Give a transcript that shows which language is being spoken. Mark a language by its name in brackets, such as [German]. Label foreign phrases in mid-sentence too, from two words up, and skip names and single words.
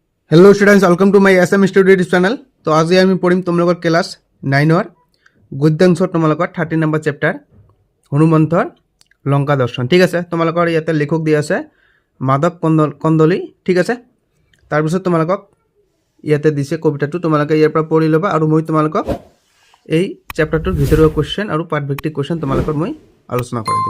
[English] Hello students, welcome to my SM Studio YouTube channel. [Hindi] तो आज [Assamese] আমি পঢ়িম তোমালোকৰ ক্লাস 9 গদ্যাংশৰ তোমালোকৰ 30 নম্বৰ চেপ্টাৰ হনুমন্থৰ লংকা দৰ্শন। ঠিক আছে, তোমালোকৰ ইয়াতে লেখক দিয়া আছে মাধৱ কন্দলী। ঠিক আছে, তাৰপিছত তোমালোকক ইয়াতে দিছে কবিতাটো, তোমালোকে ইয়াৰ পৰা পঢ়ি ল'বা আৰু মই তোমালোকক এই চেপ্টাৰটোৰ ভিতৰুৱা কুৱেশ্যন আৰু পাঠভিত্তিক কুৱেশ্যন তোমালোকৰ মই আলোচনা কৰি দিম।